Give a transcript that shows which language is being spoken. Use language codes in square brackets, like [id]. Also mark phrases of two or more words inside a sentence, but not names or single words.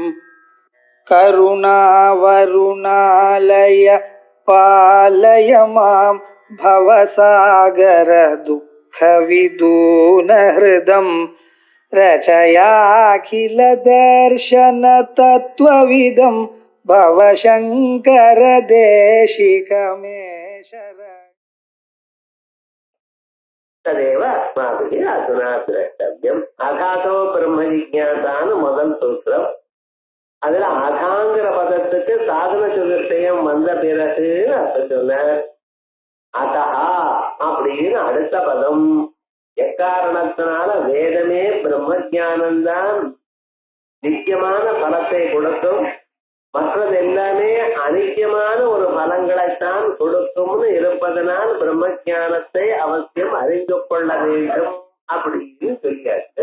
[sa] करुणावरुणालय पालय मां भवसागर दुःखविदूनहृदं रचयाखिलदर्शनतत्त्वविदं भवशङ्कर देशिकमे शरणम् तदेव अस्माभिः अधुना द्रष्टव्यम् अघातो ब्रह्म जिज्ञासाன்னு [ta] முதல் சூத்திரம். அதுல அகாங்கிற பதத்துக்கு சாதன சதுர்த்தயம் வந்த பிறகு அர்த்தம் சொன்னார். அதஹா அப்படின்னு அடுத்த பதம் எக்காரணத்தினால வேதமே பிரம்ம ஜானந்தான் நித்தியமான பலத்தை கொடுக்கும், மற்றது எல்லாமே அனித்தியமான ஒரு பலங்களைத்தான் கொடுக்கும்னு இருப்பதனால் பிரம்ம ஜானத்தை அவசியம் அறிந்து கொள்ள வேண்டும் அப்படின்னு சொல்லியாச்சு.